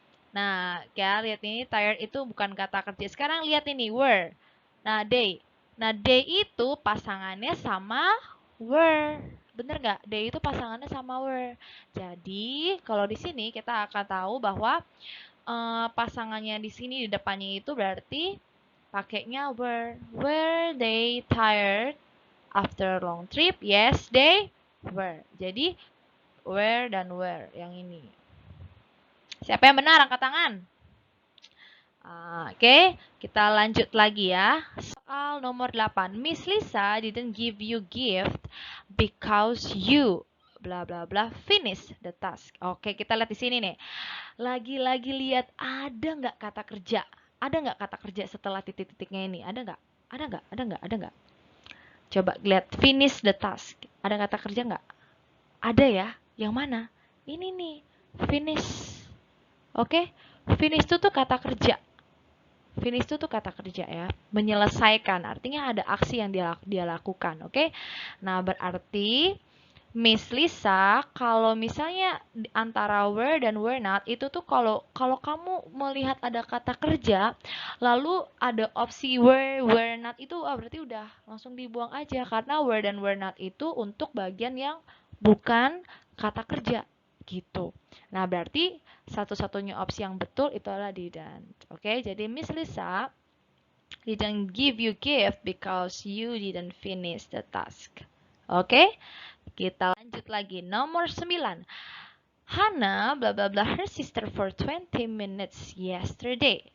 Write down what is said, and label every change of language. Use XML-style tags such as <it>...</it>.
<id>Nah, ya lihat ini tired itu bukan kata kerja. Sekarang lihat ini were. Nah, they. Nah, they itu pasangannya sama were. Bener nggak? They itu pasangannya sama were. Jadi, kalau di sini kita akan tahu bahwa pasangannya di sini di depannya itu berarti pakainya were.</id> <en>Were they tired after long trip? Yes, they were.</en> <id>Jadi, were dan were yang ini. Siapa yang benar? Angkat tangan. Oke, kita lanjut lagi ya. Soal nomor 8.</id> <en>Miss Lisa didn't give you gift because you bla bla bla finish the task.</en> <id>Oke, kita lihat di sini nih. Lagi-lagi lihat ada nggak kata kerja? Ada nggak kata kerja setelah titik-titiknya ini? Ada nggak? Ada nggak? Ada nggak? Ada nggak? Coba lihat</id> <en>finish the task.</en> <id>Ada kata kerja nggak? Ada ya. Yang mana? Ini nih. Finish. Oke. Finish itu tuh kata kerja. Finish itu tuh kata kerja ya. Menyelesaikan. Artinya ada aksi yang dia lakukan. Oke. Nah, berarti Miss Lisa, kalau misalnya antara were dan were not itu tuh kalau kamu melihat ada kata kerja, lalu ada opsi were not itu berarti udah langsung dibuang aja karena were dan were not itu untuk bagian yang bukan kata kerja gitu. Nah, berarti satu-satunya opsi yang betul itu adalah didn't. Oke, jadi</id> <en>Miss Lisa didn't give you gift because you didn't finish the task.</en> <id>Oke? Kita lanjut lagi. Nomor 9.</id> <en>Hannah bla bla bla her sister for 20 minutes yesterday.</en>